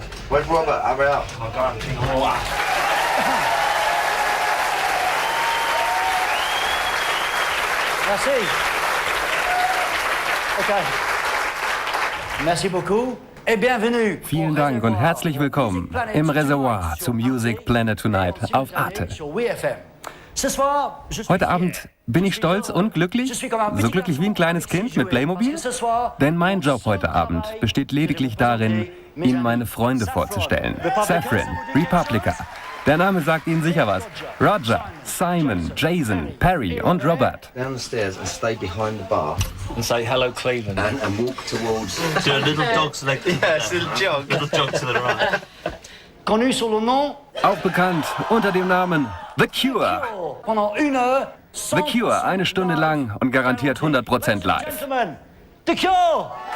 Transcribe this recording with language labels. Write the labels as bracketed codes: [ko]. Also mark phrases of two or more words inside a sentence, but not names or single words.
[en] Where's Robert? Hurry up. I'll go and think of what. [fr] Merci. Okay. Merci beaucoup et bienvenue. [de] Vielen Dank und herzlich willkommen im Reservoir zu Music Planet Tonight auf Arte. Heute Abend bin ich stolz und glücklich, so glücklich wie ein kleines Kind mit Playmobil, denn mein Job heute Abend besteht lediglich darin, Ihnen meine Freunde vorzustellen. Saffron, Republica. Der Name sagt Ihnen sicher was. Roger, Simon, Jason, Perry und Robert. [en] Down the stairs and stay behind the bar. And say hello, Cleveland. And walk towards... Do a little dog so they... Yeah, it's a little jog. Little jog to the right. [fr] Connu sous le nom [de] Auch bekannt unter dem Namen The Cure. [fr] pendant 1 heure. [de] The Cure, 1 Stunde lang und garantiert 100% live. [en] Gentlemen, The Cure.